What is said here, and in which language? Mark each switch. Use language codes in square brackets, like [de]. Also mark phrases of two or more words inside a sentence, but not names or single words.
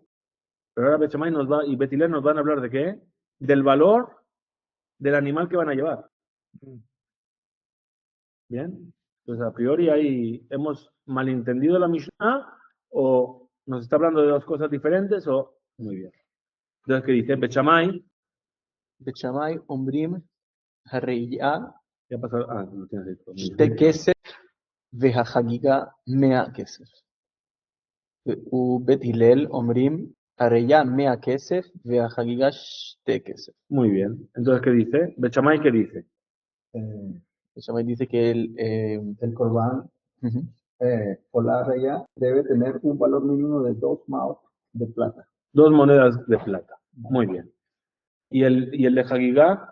[es] Pero ahora Bechamay y Betilel nos van a hablar de qué? Del valor del animal que van a llevar. Bien. Entonces, a priori ahí hemos malentendido la Mishnah o nos está hablando de 2 cosas diferentes o... Muy bien. Entonces, ¿qué dice? Bechamay. [he] בשמאי אומרים הראייה [es] Ya pasó. Ah, lo tienes ahí. [he] 2 כסף והחגיגה 100 כסף. ובית הלל אומרים הראייה 100 כסף והחגיגה 2 כסף. [es] Muy bien. Entonces, ¿qué dice? Bechamay, ¿qué dice? Shammai dice que El corbán o la raya debe tener un valor mínimo de 2 maot de plata. 2 monedas de plata. Muy bien. ¿Y el de Hagigá?